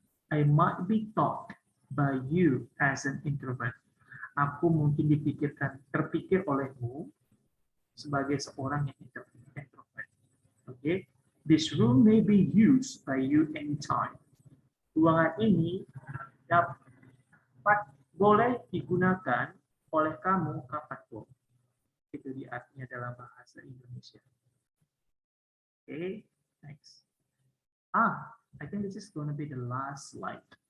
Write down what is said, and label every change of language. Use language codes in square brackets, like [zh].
[en] I might be taught by you as an introvert. [id] Aku mungkin terpikir olehmu sebagai seorang yang introvert. [en] Okay? This room may be used by you anytime. [id] Ruangan ini boleh digunakan oleh kamu kapanpun. Itu artinya dalam bahasa Indonesia. [en] Okay, next. I think this is going to be the last slide.